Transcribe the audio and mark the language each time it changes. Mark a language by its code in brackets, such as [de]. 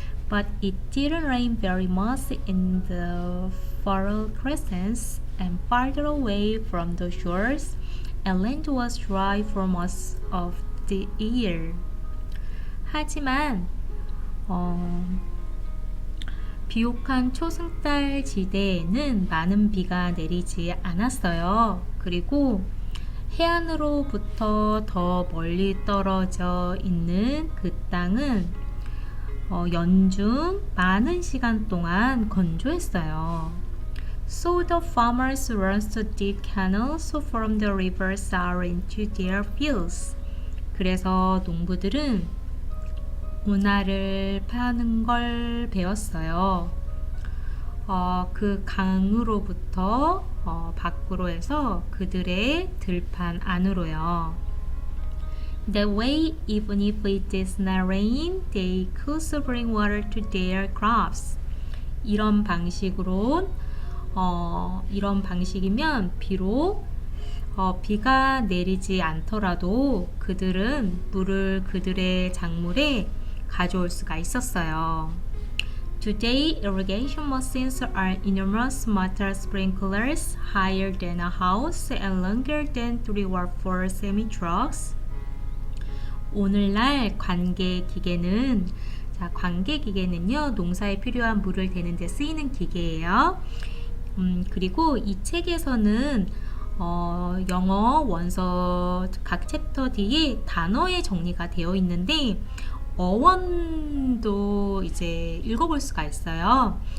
[en] But it didn't rain very much in the fertile crescents and farther away from the shores, and land was dry for most of the year. [ko] 하지만 비옥한 초승달 지대에는 많은 비가 내리지 않았어요. 그리고 해안으로부터 더 멀리 떨어져 있는 그 땅은 연중 많은 시간 동안 건조했어요. [en] So the farmers runs to dig canals from the rivers out into their fields. [ko] 그래서 농부들은 운하를 파는 걸 배웠어요. 그 강으로부터 밖으로 해서 그들의 들판 안으로요. [en] That way, even if it did not rain, they could bring water to their crops. [ko] 이런 방식이면 비록 비가 내리지 않더라도 그들은 물을 그들의 작물에 가져올 수가 있었어요. [en] Today, irrigation machines are enormous metal sprinklers higher than a house and longer than 3 or 4 semi-trucks. [ko] 오늘날 관계기계는요, 농사에 필요한 물을 대는 데 쓰이는 기계예요. 그리고 이 책에서는 영어 원서 각 챕터 뒤에 단어의 정리가 되어 있는데 어원도 이제 읽어볼 수가 있어요.